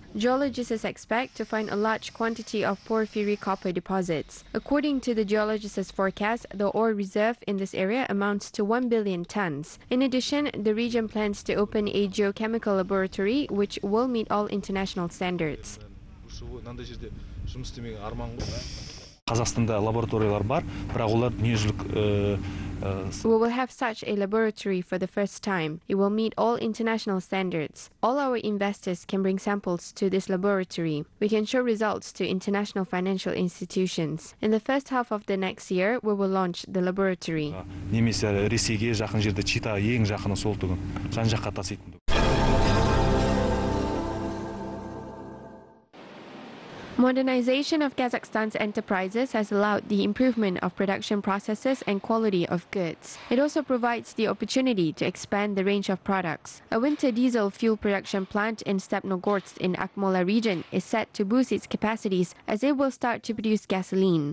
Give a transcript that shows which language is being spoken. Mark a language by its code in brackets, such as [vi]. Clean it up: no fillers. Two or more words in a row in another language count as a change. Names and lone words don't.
[en] Geologists expect to find a large quantity of porphyry copper deposits. According to the geologists' forecast, the ore reserve in this area amounts to 1 billion tons. In addition, the region plans to open a geochemical laboratory which will meet all international standards. [kk] Қазақстанда лабораториялар бар, бірақ олар дүниежүзілік [en] We will have such a laboratory for the first time. It will meet all international standards. All our investors can bring samples to this laboratory. We can show results to international financial institutions. In the first half of the next year, we will launch the laboratory. [kk] немесе Ресейге жақын жерде Чита ең жақыны сол түгін жан-жаққа таситын. [en] Modernization of Kazakhstan's enterprises has allowed the improvement of production processes and quality of goods. It also provides the opportunity to expand the range of products. A winter diesel fuel production plant in Stepnogorsk in Akmola region is set to boost its capacities as it will start to produce gasoline.